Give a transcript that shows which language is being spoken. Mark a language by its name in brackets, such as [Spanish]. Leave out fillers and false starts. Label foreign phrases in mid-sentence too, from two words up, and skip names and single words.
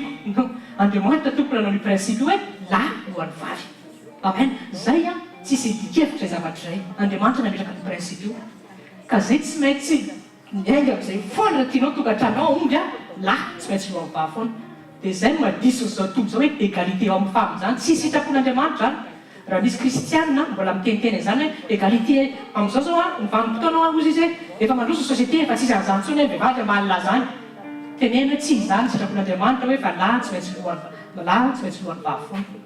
[Malagasy] tiako Andriamanitra tompony nanao ny principe hoe lahy lohan'ny vavy amen zay tsisy dikevitra zavatra zay Andriamanitra nametraka ny principe io ka zay tsy maintsy miainga amin'izay foana raha tianao tokantranao omby lahy tsy maintsy lohan'ny vavy foana dia zay no madiso zao tontolo zao hoe [French] égalité homme femme [Malagasy] zany tsy sitrapon'Andriamanitra zany raha misy kristianina mbola miteniteny zany hoe égalité amin'izao zao ny vanim-potoana ozy izy hoe efa mandroso ny société efa tsisy an'izany tsony hoe vehivavy malina zany teneny hoe tsy izany sitrapon'Andriamanitra hoe fa lahy tsy maintsy lohan'ny vavy foana